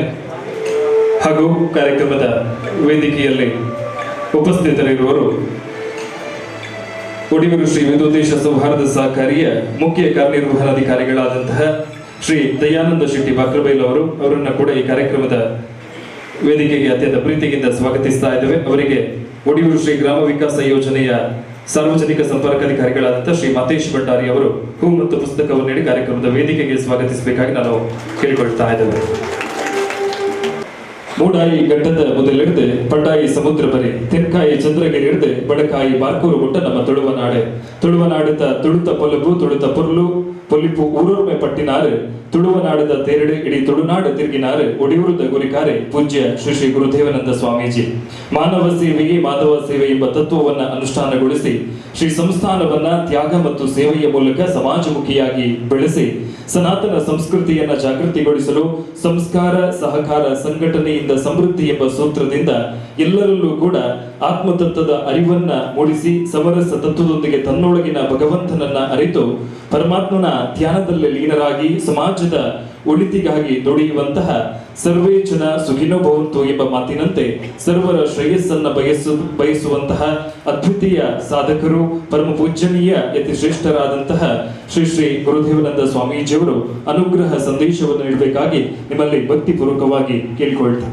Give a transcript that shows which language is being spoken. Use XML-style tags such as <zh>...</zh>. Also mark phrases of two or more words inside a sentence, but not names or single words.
<kn>ಹಾಗೂ ಕಾರ್ಯಕ್ರಮದ ವೇದಿಕೆಯಲ್ಲಿ ಉಪಸ್ಥಿತರಿರುವವರು ಒಡಿಯೂರು ಶ್ರೀ ವಿದ್ಯೋದ್ದೇಶ ಸೌಹಾರ್ದ ಸಹಕಾರಿಯ ಮುಖ್ಯ ಕಾರ್ಯನಿರ್ವಹಣಾಧಿಕಾರಿಗಳಾದಂತಹ ಶ್ರೀ ದಯಾನಂದ ಶೆಟ್ಟಿ ಬಾಕ್ರಬೈಲ್ ಅವರನ್ನ ಕೂಡ ಈ ಕಾರ್ಯಕ್ರಮದ ವೇದಿಕೆಗೆ ಅತ್ಯಂತ ಪ್ರೀತಿಯಿಂದ ಸ್ವಾಗತಿಸ್ತಾ ಇದ್ದೇವೆ. ಅವರಿಗೆ ಒಡಿಯೂರು ಶ್ರೀ ಗ್ರಾಮ ವಿಕಾಸ ಯೋಜನೆಯ ಸಾರ್ವಜನಿಕ ಸಂಪರ್ಕಾಧಿಕಾರಿಗಳಾದಂತಹ ಶ್ರೀ ಮತೇಶ್ ಭಂಡಾರಿ ಅವರು ಹೂ ಮತ್ತು ಪುಸ್ತಕವನ್ನು ನೀಡಿ ಕಾರ್ಯಕ್ರಮದ ವೇದಿಕೆಗೆ ಸ್ವಾಗತಿಸಬೇಕಾಗಿ ನಾನು ಕೇಳಿಕೊಳ್ತಾ ಇದ್ದೇವೆ.</kn> <tcy>ಮೂಡಾಯಿ ಘಟ್ಟದ ಮೊದಲಿಡಿದು ಪಟಾಯಿ ಸಮುದ್ರ ಬರಿ ತೆನ್ಕಾಯಿ ಚಂದ್ರಗಿರಿ ಹಿಡಿದು ಬಡಕಾಯಿ ಬಾರ್ಕೂರು ಮುಟ್ಟ ನಮ್ಮ ತುಳುವನಾಡುತ್ತ ತುಳುತ ಪೊಲಬು ತುಳುತ ಪೊರ್ಲು ಪೊಲಿಪು ಊರೊರ್ಮೆ ಪಟ್ಟಿನಾರು ತುಳುವನಾಡದ ತೇರಡು ಇಡೀ ತುಳುನಾಡು ತಿರುಗಿನಾರು ಒಡಿಯೂರುದ ಗುರಿಕಾರೆ</tcy> <kn>ಪೂಜ್ಯ ಶ್ರೀ ಶ್ರೀ ಗುರುದೇವಾನಂದ ಸ್ವಾಮೀಜಿ ಮಾನವ ಸೇವೆಗೆ ಮಾಧವ ಸೇವೆ ಎಂಬ ತತ್ವವನ್ನ ಅನುಷ್ಠಾನಗೊಳಿಸಿ ಶ್ರೀ ಸಂಸ್ಥಾನವನ್ನ ತ್ಯಾಗ ಮತ್ತು ಸೇವೆಯ ಮೂಲಕ ಸಮಾಜಮುಖಿಯಾಗಿ ಬೆಳೆಸಿ ಸನಾತನ ಸಂಸ್ಕೃತಿಯನ್ನ ಜಾಗೃತಿಗೊಳಿಸಲು ಸಂಸ್ಕಾರ ಸಹಕಾರ ಸಂಘಟನೆಯಿಂದ ಸಮೃದ್ಧಿ ಎಂಬ ಸೂತ್ರದಿಂದ ಎಲ್ಲರಲ್ಲೂ ಕೂಡ ಆತ್ಮತತ್ವದ ಅರಿವನ್ನ ಮೂಡಿಸಿ ಸಮರಸ ತತ್ವದೊಂದಿಗೆ ತನ್ನೊಳಗಿನ ಭಗವಂತನನ್ನ ಅರಿತು ಪರಮಾತ್ಮನ ಧ್ಯಾನದಲ್ಲಿ ಲೀನರಾಗಿ ಸಮಾಜದ ಒಳಿತಿಗಾಗಿ ದುಡಿಯುವಂತಹ ಸರ್ವೇ ಜನ ಸುಖಿನೋ ಭವಂತು ಎಂಬ ಮಾತಿನಂತೆ ಸರ್ವರ ಶ್ರೇಯಸ್ಸನ್ನ ಬಯಸುವಂತಹ ಅದ್ವಿತೀಯ ಸಾಧಕರು ಪರಮ ಪೂಜ್ಯನೀಯ ಯತಿ ಶ್ರೇಷ್ಠರಾದಂತಹ ಶ್ರೀ ಶ್ರೀ ಗುರುದೇವಾನಂದ ಸ್ವಾಮೀಜಿಯವರು ಅನುಗ್ರಹ ಸಂದೇಶವನ್ನು ನೀಡಬೇಕಾಗಿ ನಿಮ್ಮಲ್ಲಿ ಭಕ್ತಿಪೂರ್ವಕವಾಗಿ ಕೇಳಿಕೊಳ್ತಾ</kn>